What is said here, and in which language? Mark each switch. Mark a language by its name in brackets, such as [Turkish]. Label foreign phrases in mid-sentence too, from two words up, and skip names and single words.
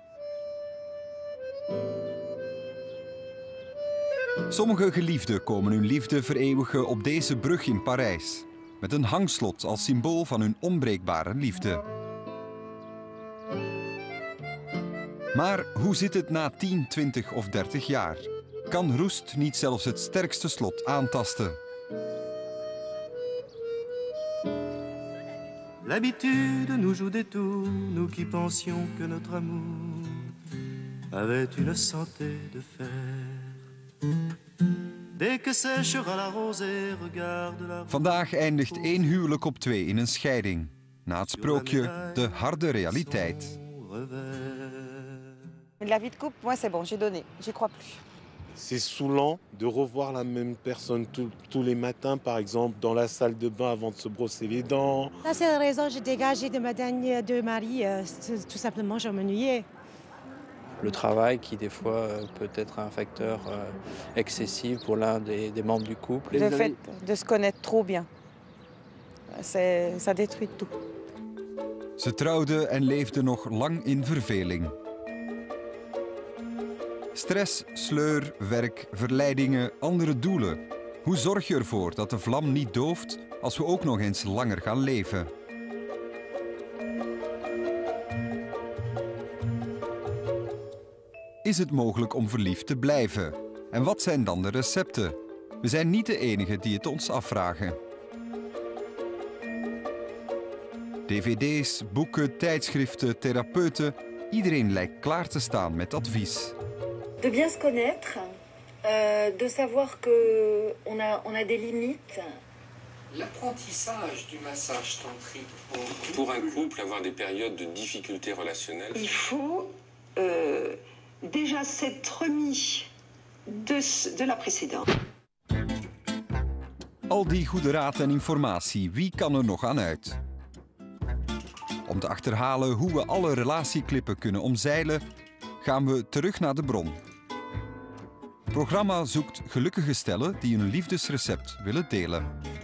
[Dutch] Sommige geliefden komen hun liefde vereeuwigen op deze brug in Parijs. Met een hangslot als symbool van hun onbreekbare liefde. Maar hoe zit het na 10, 20 of 30 jaar? Kan roest niet zelfs het sterkste slot aantasten? [French] L'habitude nous joue des tours, nous qui pensions que notre amour avait une santé de fer. Dès que séchera la rosée, regarde la... [Dutch] Vandaag eindigt 1 huwelijk op 2 in een scheiding. Na het sprookje de harde realiteit. [French] La vie de couple, moi c'est bon, j'ai donné, j'y crois plus. C'est saoulant de revoir la même personne tous les matins, par exemple, dans la salle de bain avant de se brosser les dents. La seule raison que j'ai dégagé de ma dernière deux maris, tout simplement, je m'ennuyais. Le travail qui, des fois, peut être un facteur excessif pour l'un des membres du couple. Le fait de se connaître trop bien, ça détruit tout. [Dutch] Ze trouwden en leefden nog lang in verveling. Stress, sleur, werk, verleidingen, andere doelen. Hoe zorg je ervoor dat de vlam niet dooft als we ook nog eens langer gaan leven? is het mogelijk om verliefd te blijven? En wat zijn dan de recepten? We zijn niet de enigen die het ons afvragen. DVD's, boeken, tijdschriften, therapeuten. Iedereen lijkt klaar te staan met advies. [French] De bien se connaître, de savoir qu'on a des limites. L'apprentissage du massage tantrique pour un couple avoir des périodes de difficultés relationnelles. Il faut déjà s'être remis de la précédente. [Dutch] Al die goede raad en informatie, wie kan er nog aan uit? Om te achterhalen hoe we alle relatieklippen kunnen omzeilen, gaan we terug naar de bron. Het programma zoekt gelukkige stellen die hun liefdesrecept willen delen.